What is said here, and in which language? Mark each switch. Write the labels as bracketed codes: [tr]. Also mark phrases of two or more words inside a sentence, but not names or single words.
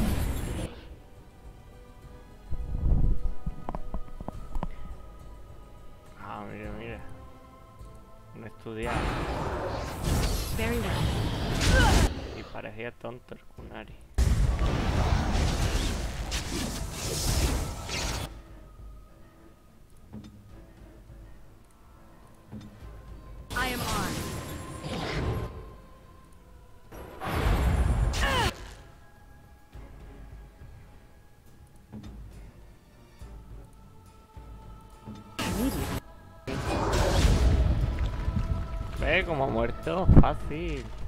[es] Ah, mira, mira. No estudiaba. [en] Very well. [es] Y parecía tonto el Kunari. [en] I am armed. [es] Ve como ha muerto, fácil.